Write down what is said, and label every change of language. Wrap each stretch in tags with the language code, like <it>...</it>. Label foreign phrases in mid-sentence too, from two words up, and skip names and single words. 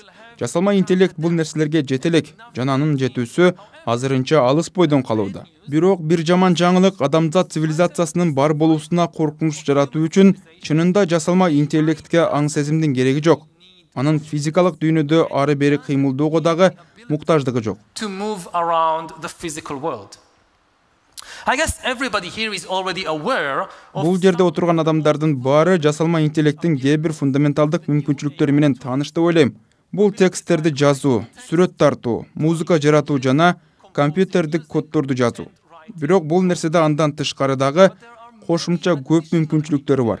<ky>Жасалма интеллект бул нерселерге жете элек, жана анын жетүүсү азырынча алыс бойдон калууда. Бирок бир жаман жаңылык адамзат цивилизациясынын бар болуусуна коркунуч жаратуу үчүн чынында жасалма интеллектке аң сезимдин кереги жок. Анын физикалык дүйнөдө ары бери кыймылдоого дагы муктаждыгы жок.</ky> <en>to move around the physical world. I guess everybody here is already aware of</en> <ky>Бул жерде отурган адамдардын баары жасалма интеллекттин кээ бир фундаменталдык мүмкүнчүлүктөрү менен тааныш деп ойлойм. Бул тексттерди жазуу, сүрөт тартуу, музыка жаратуу жана компьютердик коддорду жазуу. Бирок бул нерседе андан тышкары дагы кошумча көп мүмкүнчүлүктөрү бар.</ky>